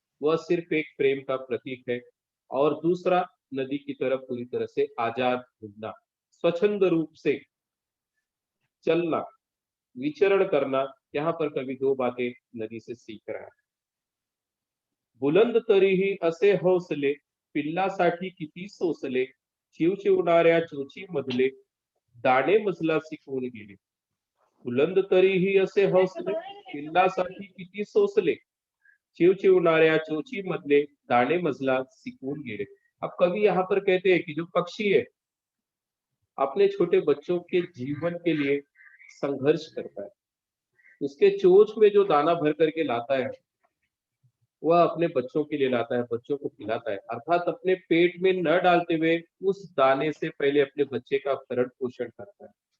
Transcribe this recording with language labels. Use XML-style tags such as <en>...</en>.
<hi>वह सिर्फ एक प्रेम का प्रतीक है। और दूसरा, नदी की तरफ पूरी तरह से आजाद घूमना, स्वच्छंद रूप से चलना, विचरण करना। यहाँ पर कवि दो बातें नदी से सीख रहा है।</hi> <mr>बुलंद तरीही असे हौसले, पिल्लासाठी किती सोसले, चिवचिवणाऱ्या चोची मधले, दाणे मजला शिकवून गेले. बुलंद तरीही असे हौसले, पिल्लासाठी किती सोसले, चिवचिवणाऱ्या चोची मधले, दाणे मजला सिकून गेले.</mr> <hi>अब कवि यहाँ पर कहते हैं कि जो पक्षी है, अपने छोटे बच्चों के जीवन के लिए संघर्ष करता है। उसके चोंच में जो दाना भर करके लाता है, वह अपने बच्चों के लिए लाता है, बच्चों को खिलाता है। अर्थात अपने पेट में न डालते हुए उस दाने से पहले अपने बच्चे का भरण पोषण करता है।</hi>